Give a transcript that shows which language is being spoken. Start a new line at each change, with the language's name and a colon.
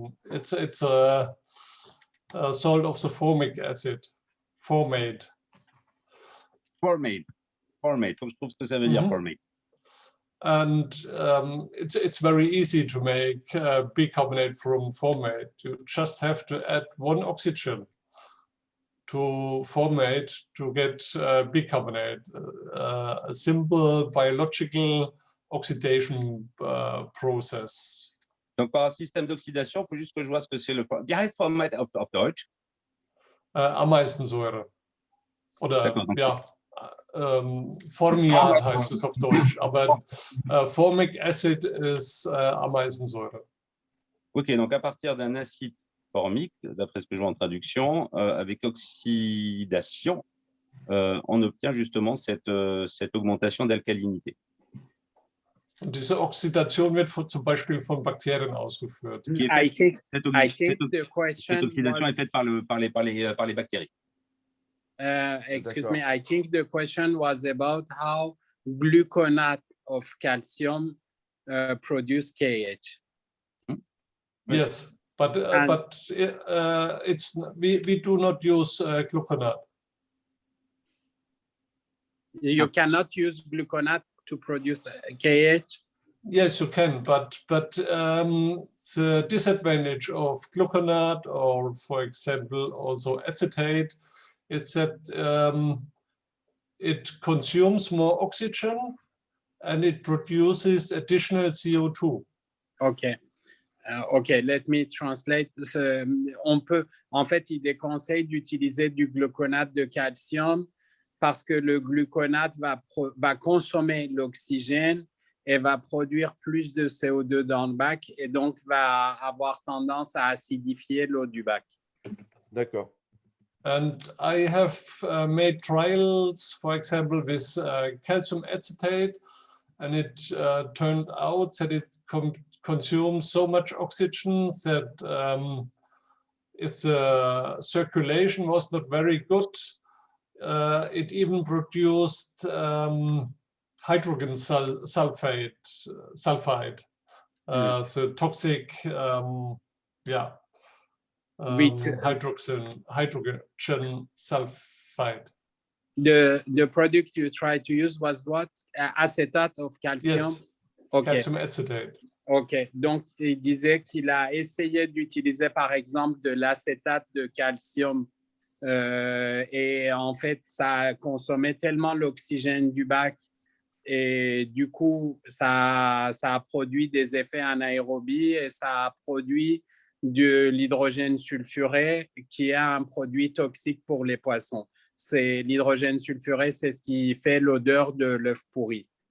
English: It's a salt of the formic acid. Formate.
French: Je trouve que ça veut dire formate.
English: And it's very easy to make bicarbonate from formate. You just have to add one oxygen to formate to get bicarbonate. A simple biological oxidation process.
French: Donc, par un système d'oxydation, il faut juste que je vois ce que c'est le...
German: Wie heißt Formate auf Deutsch? Ameisensäure. Oder, ja, Formiat heißt es auf Deutsch, aber Formic Acid ist Ameisensäure.
French: Ok, donc à partir d'un acide formique, d'après ce que je vois en traduction, avec oxydation, on obtient justement cette augmentation d'alcalinité.
German: Und diese Oxidation wird zum Beispiel von Bakterien ausgeführt.
English: I think the question
French: cette oxydation est faite par les bactéries.
English: Excuse me, I think the question was about how gluconate of calcium produce KH. Yes, but we do not use gluconate. You cannot use gluconate to produce KH? Yes, you can, but the disadvantage of gluconate, or for example also acetate, is that it consumes more oxygen and it produces additional CO2. Okay. Okay, let me translate.
French: On peut, en fait, il déconseille d'utiliser du gluconate de calcium parce que le gluconate va consommer l'oxygène et va produire plus de CO2 dans le bac et donc va avoir tendance à acidifier l'eau du bac. D'accord.
English: And I have made trials, for example, with calcium acetate, and it turned out that it consumes so much oxygen that if the circulation was not very good, it even produced hydrogen sulfide, the toxic, hydrogen sulfide. The product you tried to use was what? Acetate of calcium? Yes, okay. Calcium acetate. OK.
French: Donc, il disait qu'il a essayé d'utiliser, par exemple, de l'acétate de calcium. Et en fait, ça consommait tellement l'oxygène du bac. Et du coup, ça a produit des effets anaérobie et ça a produit de l'hydrogène sulfuré, qui est un produit toxique pour les poissons. L'hydrogène sulfuré, c'est ce qui fait l'odeur de l'œuf pourri.